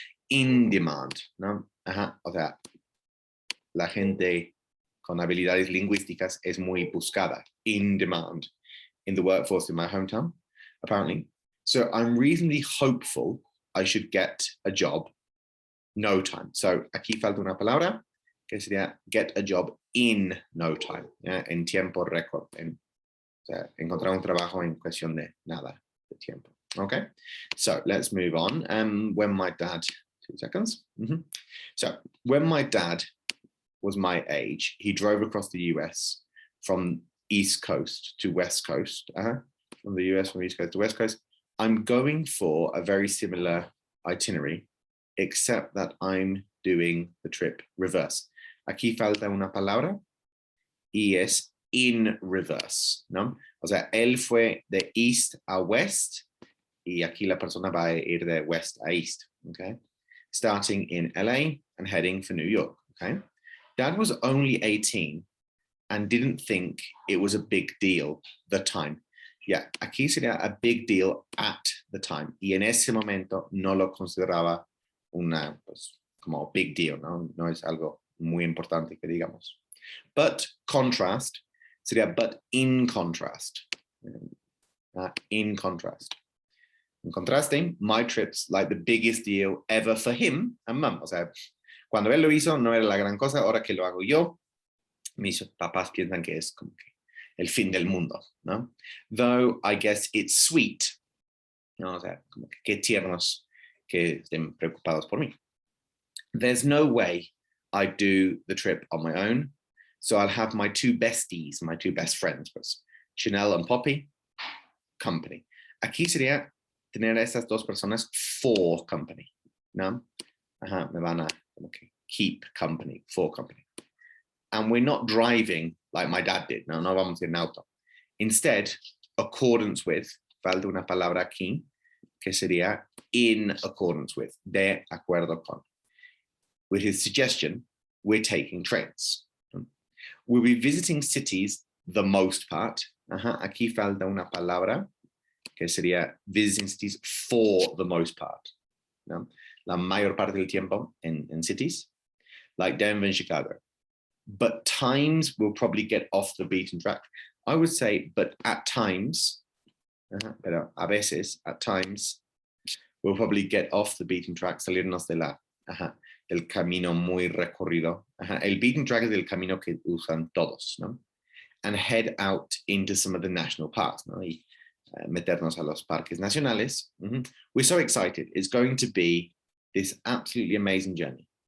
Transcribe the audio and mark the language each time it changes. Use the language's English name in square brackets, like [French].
[Spanish] In demand, ¿no? O sea, la gente con habilidades lingüísticas es muy buscada, in demand, [English] in the workforce in my hometown, apparently. So I'm reasonably hopeful I should get a job no time. [Spanish] So aquí falta una palabra que sería [English] get a job in no time, [Spanish] en tiempo récord, o sea, encontrar un trabajo en cuestión de nada de tiempo. [English] Okay, so let's move on. When my dad, 2 seconds. So when my dad was my age, he drove across the US from East Coast to West Coast, from the US from East Coast to West Coast. I'm going for a very similar itinerary, except that I'm doing the trip reverse. [Spanish] Aquí falta una palabra y es in reverse, ¿no? O sea, él fue de east a west y aquí la persona va a ir de west a east, okay? [English] Starting in LA and heading for New York, okay? Dad was only 18 and didn't think it was a big deal the time. [Spanish] Yeah, aquí sería a big deal at the time. Y en ese momento no lo consideraba una, pues, como big deal, ¿no? No es algo muy importante que digamos. [English] But contrast [Spanish] sería [English] but in contrast. In contrast. In contrasting, my trip's like the biggest deal ever for him and mum. [Spanish] O sea, cuando él lo hizo no era la gran cosa, ahora que lo hago yo, mis papás piensan que es como que el fin del mundo, ¿no? [English] Though I guess it's sweet, ¿no? [Spanish] O sea, como que qué tiernos que estén preocupados por mí. [English] There's no way I do the trip on my own, so I'll have my 2 besties, my 2 best friends, pues, Chanel and Poppy, company. [Spanish] Aquí sería tener a estas 2 personas for company, ¿no? Me van a como que [English] keep company, for company. And we're not driving like my dad did. [Spanish] No vamos en auto. [English] Instead, accordance with, [Spanish] falta una palabra aquí, que sería [English] in accordance with, [Spanish] de acuerdo con. [English] With his suggestion, we're taking trains. We'll be visiting cities the most part. [Spanish] Aquí falta una palabra, que sería [English] visiting cities for the most part. [Spanish] ¿No? La mayor parte del tiempo en cities, [English] like Denver and Chicago. But times we'll probably get off the beaten track. I would say, but at times, [Spanish] pero a veces, [English] at times, we'll probably get off the beaten track, [Spanish] salirnos de del camino muy recorrido. El beaten track es el camino que usan todos, ¿no? [English] And head out into some of the national parks, [Spanish] ¿no? Y meternos a los parques nacionales. [English] We're so excited. It's going to be this absolutely amazing journey.